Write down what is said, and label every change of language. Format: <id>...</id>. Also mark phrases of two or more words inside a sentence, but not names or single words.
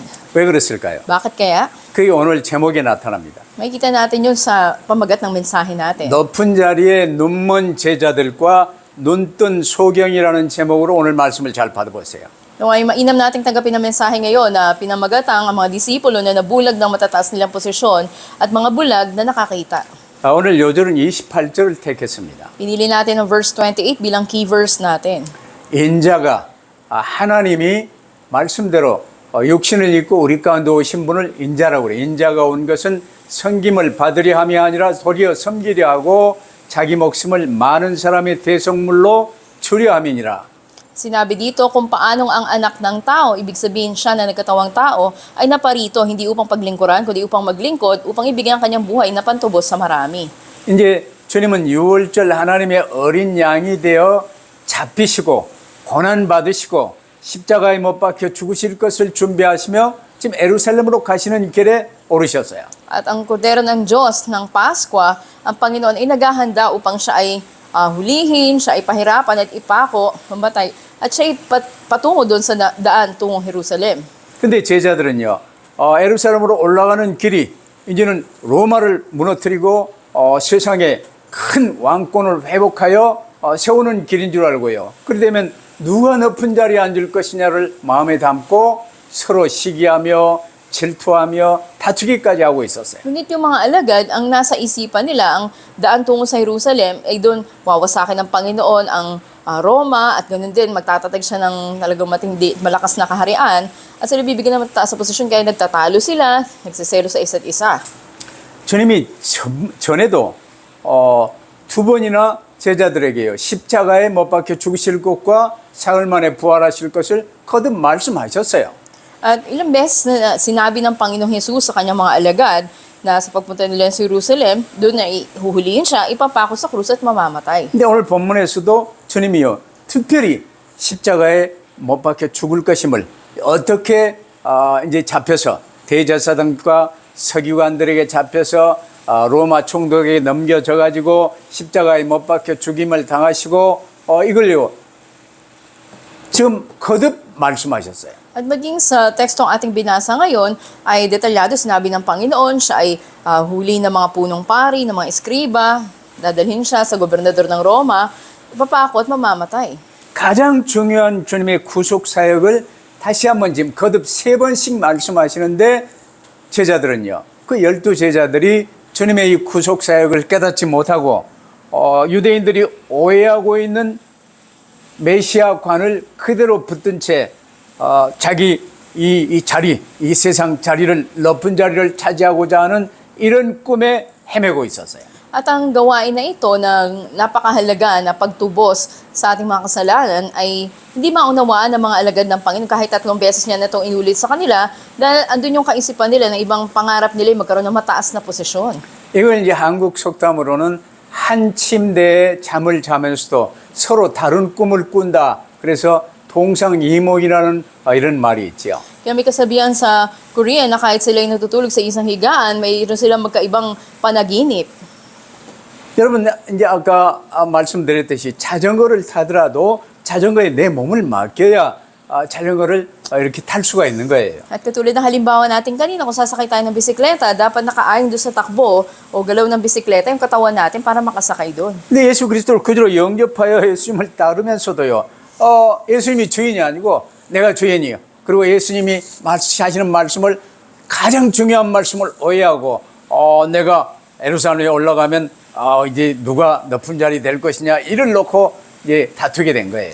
<ko>왜 그랬을까요?</ko> <tl>Bakit kaya?</tl> <ko>그게 오늘 제목에 나타납니다.</ko> <tl>Makikita natin yun sa pamagat ng mensahe natin.</tl> <ko>높은 자리에 눈먼 제자들과 눈뜬 소경이라는 제목으로 오늘 말씀을 잘 받아보세요.</ko> <tl>Naway mainam nating tanggapin ang mensahe ngayon na pinamagatang ang mga disipulo na nabulag ng matataas nilang posisyon at mga bulag na nakakita.</tl> <ko>오늘 요절은 28절을 택했습니다.</ko> <tl>Pinili natin ang verse 28 bilang</tl> <en>key verse</en> <tl>natin.</tl> <ko>인자가 하나님이 말씀대로 육신을 입고 우리 가운데 오신 분을 인자라고 그래요. 인자가 온 것은 섬김을 받으려 함이 아니라 도리어 섬기려 하고 자기 목숨을 많은 사람의 대속물로 주려 함이니라.</ko> <tl>Sinabi dito kung paanong ang anak ng tao, ibig sabihin siya na nagkatawang tao, ay naparito hindi upang paglingkuran, kundi upang maglingkod, upang ibigay ang kanyang buhay na pantubos sa marami.</tl> <ko>이제 주님은 유월절 하나님의 어린 양이 되어 잡히시고 고난 받으시고 십자가에 못 박혀 죽으실 것을 준비하시며 지금 예루살렘으로 가시는 길에 오르셨어요.</ko> <tl>At ang kordero ng Diyos ng Pasko, ang Panginoon ay naghahanda upang siya ay hulihin, siya ay pahirapan at ipako, mamatay, at siya ay patungo doon sa daan tungong Jerusalem.</tl> <ko>근데 제자들은요, 예루살렘으로 올라가는 길이 이제는 로마를 무너뜨리고 세상에 큰 왕권을 회복하여 세우는 길인 줄 알고요. 그러려면 누가 높은 자리에 앉을 것이냐를 마음에 담고 서로 시기하며 질투하며 다투기까지 하고 있었어요.</ko> <tl>Ngunit yung mga alagad, ang nasa isipan nila, ang daan tungo sa Jerusalem, ay doon wawasakin ng Panginoon ang Roma at ganoon din magtatatag siya ng talagang matindi, malakas na kaharian at sila bibigyan ng mataas sa posisyon kaya nagtatalo sila, nagsiselo sa isa't isa.</tl> <ko>주님이 전에도 두 번이나 제자들에게요, 십자가에 못 박혀 죽으실 것과 사흘 만에 부활하실 것을 거듭 말씀하셨어요.</ko> <tl>At ilang beses na sinabi ng Panginoong Jesus sa kanyang mga alagad na sa pagpunta nila sa Jerusalem, doon na ihuhulihin siya, ipapako sa krus at mamamatay.</tl> <ko>근데 오늘 본문에서도 주님이요, 특별히 십자가에 못 박혀 죽을 것임을 어떻게 이제 잡혀서 대제사장과 서기관들에게 잡혀서 로마 총독에게 넘겨져 가지고 십자가에 못 박혀 죽임을 당하시고 이걸요 지금 거듭 말씀하셨어요.</ko> <tl>At maging sa tekstong ating binasa ngayon ay detalyado sinabi ng Panginoon, siya ay huli ng mga punong pari, ng mga eskriba, dadalhin siya sa gobernador ng Roma, ipapako at mamamatay.</tl> <ko>가장 중요한 주님의 구속 사역을 다시 한번 지금 거듭 3번씩 말씀하시는데 제자들은요, 그 12제자들이 주님의 이 구속 사역을 깨닫지 못하고 유대인들이 오해하고 있는 메시아관을 그대로 붙든 채 자기 이 자리, 이 세상 자리를, 높은 자리를 차지하고자 하는 이런 꿈에 헤매고 있었어요.</ko> <tl>At ang gawain na ito ng napakahalaga na pagtubos sa ating mga kasalanan ay hindi maunawaan ng mga alagad ng Panginoon kahit 3 beses niya na itong inulit sa kanila dahil andun yung kaisipan nila na ibang pangarap nila ay magkaroon ng mataas na posisyon.</tl> <ko>이걸 이제 한국 속담으로는 한 침대에 잠을 자면서도 서로 다른 꿈을 꾼다. 그래서 동상이몽이라는 이런 말이 있죠.</ko> <tl>Kaya may kasabihan sa Korea na kahit sila ay natutulog sa isang higaan, mayroon silang magkaibang panaginip.</tl> <ko>여러분, 이제 아까 말씀드렸듯이 자전거를 타더라도 자전거에 내 몸을 맡겨야 자전거를 이렇게 탈 수가 있는 거예요.</ko> <tl>At katulad ng halimbawa natin kanina, kung sasakay tayo ng bisikleta, dapat nakaayon doon sa takbo o galaw ng bisikleta yung katawan natin para makasakay doon.</tl> <ko>근데 예수 그리스도를 그대로 영접하여 예수님을 따르면서도요, 예수님이 주인이 아니고 내가 주인이에요. 그리고 예수님이 하시는 말씀을 가장 중요한 말씀을 오해하고 내가 예루살렘에 올라가면 이제 누가 높은 자리 될 것이냐 이를 놓고 이제 다투게 된 거예요.</ko>